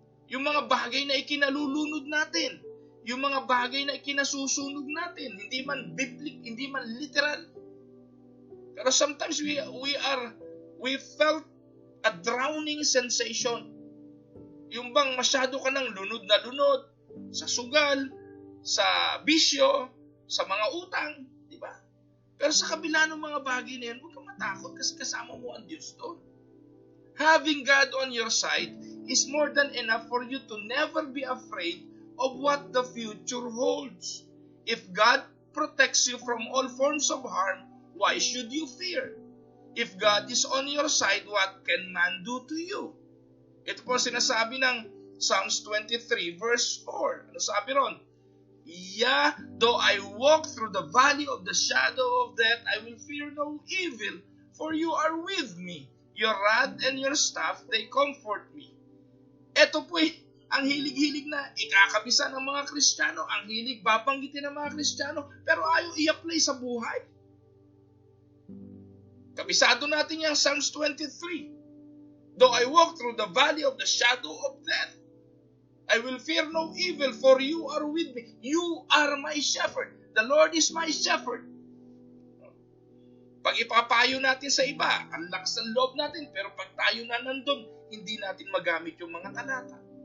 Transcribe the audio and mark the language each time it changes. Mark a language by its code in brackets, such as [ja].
[tl] Yung mga bagay na ikinalulunod natin, yung mga bagay na ikinasusunog natin, hindi man biblical, hindi man literal. Pero [en] sometimes we felt a drowning sensation. [tl] Yung bang masyado ka ng lunod na lunod sa sugal, sa bisyo, sa mga utang, di ba? Pero sa kabila ng mga bagay na yan, huwag kang matakot kasi kasama mo ang Diyos doon. [en] Having God on your side is more than enough for you to never be afraid of what the future holds. If God protects you from all forms of harm, why should you fear? If God is on your side, what can man do to you? [tl] Ito po sinasabi ng Psalms 23 verse 4. Ano sabi ron? [en] Yeah, though I walk through the valley of the shadow of death, I will fear no evil, for you are with me. Your rod and your staff, they comfort me. [tl] Ito po ang hilig-hilig na ikakabisa ng mga Kristiyano, ang hilig babanggitin ng mga Kristiyano, pero ayaw i-apply sa buhay. Kabisado natin yung Psalms 23. [en] Though I walk through the valley of the shadow of death, I will fear no evil, for you are with me. You are my shepherd. The Lord is my shepherd. [tl] Pag ipapayo natin sa iba, ang lakas ng loob natin, pero pag tayo na nandun, hindi natin magamit yung mga talata.